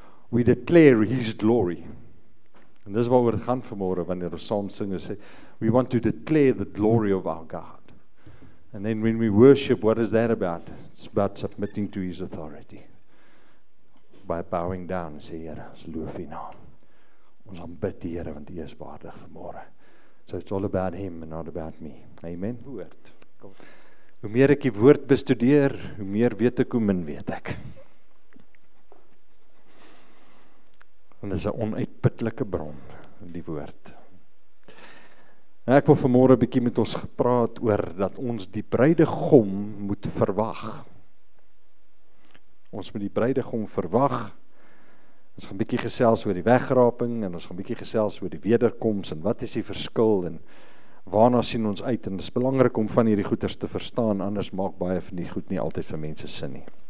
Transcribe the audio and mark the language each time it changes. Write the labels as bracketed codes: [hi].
[en] We declare his glory. [af] En dis waaroor dit gaan vanmôre wanneer ons saam sing en sê, [en] we want to declare the glory of our God. And then when we worship, what is that about? It's about submitting to his authority. By bowing down [af] en sê, Here, ons loof U naam. Ons aanbid die Here want U is waardig vanmôre. [en] So it's all about him and not about me. [af] Amen. Woord. Kom. Hoe meer ek die woord bestudeer, hoe meer weet ek, hoe min weet ek. En dit is 'n onuitputlike bron, die woord. En ek wil vanmôre 'n bietjie met ons gepraat oor dat ons die bruidegom moet verwag. Ons moet die bruidegom verwag. Ons gaan 'n bietjie gesels oor die wegraping en ons gaan 'n bietjie gesels oor die wederkoms en wat is die verskil en waarna sien ons uit, en dit is belangrik om van hierdie goeters te verstaan, anders maak baie van die goed nie altyd vir mense sin nie.